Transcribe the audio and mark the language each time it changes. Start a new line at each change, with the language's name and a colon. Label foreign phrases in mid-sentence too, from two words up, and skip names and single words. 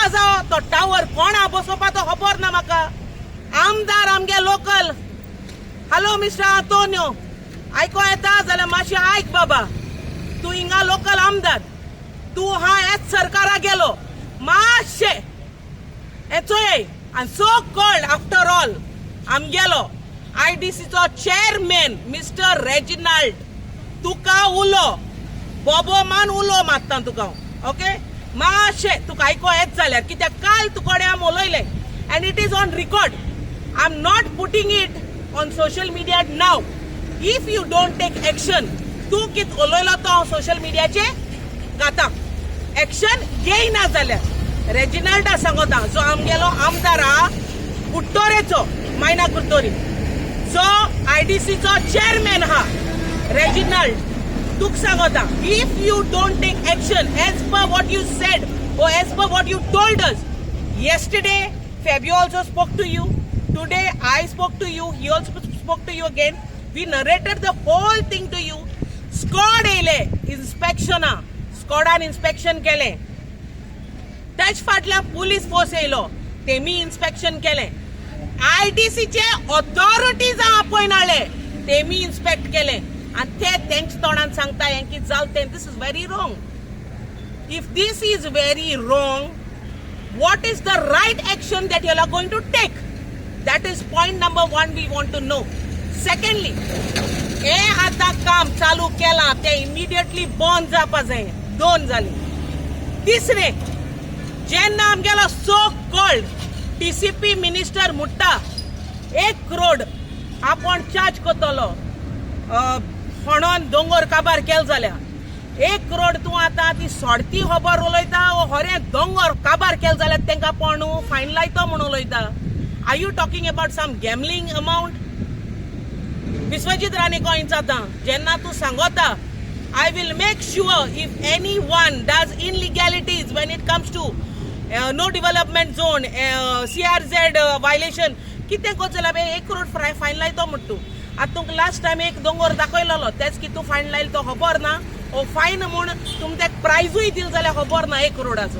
Konkani: जाओ तो टावर कोण हा बसोवपा तो खबर ना म्हाका आमदार आमगे लोकल
English: hello mister
Konkani: आंतोनियो आयको येता जाल्यार मातशें आयक बाबा तूं हिंगा लोकल आमदार तूं हा हेच सरकारा गेलो मातशें हे चोय आनी
English: so called after all
Konkani: आमगेलो आयडीसीचो
English: chairman mister
Konkani: रेजिनाल्ड तुका उलो बोबो मान उलो मागता तुका ओके मातशें तुका आयको येत जाल्यार कित्याक काल तुकोडे आमी उलयले
English: and it is on record I am not putting it on social media now if you don't take action
Konkani: तूं कित उलयलो तो सोशल मिडियाचेर घाता एक्शन घेयना जाल्यार रेजिनाल्डा सांगता जो आमगेलो आमदार आहा कुट्टोरेचो मायना कुट्टोरी जो आयडीसीचो चेअरमॅन हा रेजिनाल्ड तुक सांगता
English: if you don't take action as per what you said or as per what you told us yesterday, Fabio also spoke to you, today I spoke to you, he also spoke to you again, we narrated the whole thing to you.
Konkani: Squad ele inspection squadan inspection केले त्याच फाटल्या
English: police force
Konkani: येयलो तेमी इन्स्पेक्शन केले आयडीसी चे
English: authorities appoint
Konkani: आले तेमी इन्स्पेक्ट केले आणि ते तेंच तोंडान सांगता हें कितें जालें तें
English: this is very wrong. If this is very wrong, what is the right action that you are going to take? That is point number one we want to know. Secondly,
Konkani: हे आता काम चालू केला ते immediately बंद जावपा जाय 2 जाली. तिसरे जेन्ना आमगेलो
English: so called TCP minister
Konkani: मुट्टा 1 करोड आपण चार्ज करतलो म्हणून दोंगर काबार केल जाल्यार 1 करोड तूं आतां ती सोडती खबर उलयता होरे दोंगर काबार केल जाल्यार तांकां पण फायन लायतो म्हणून उलयता.
English: are you talking about some gambling amount?
Konkani: विश्वजीत राणे गोंयच जाता जेन्ना तूं सांगता
English: I will make sure if anyone does illegalities when it comes to no development zone, CRZ violation,
Konkani: कितें कोच जाल्यार 1 करोड फायन लायतो म्हणटा तूं. आतां तुमकां
English: last time
Konkani: एक दोंगर दाखयलो तेच की तूं फायन लायलो तो खबर ना ओ फायन म्हूण तुमकां तेका प्रायजूय दिल जाल्यार खबर ना 1 करोडाचो.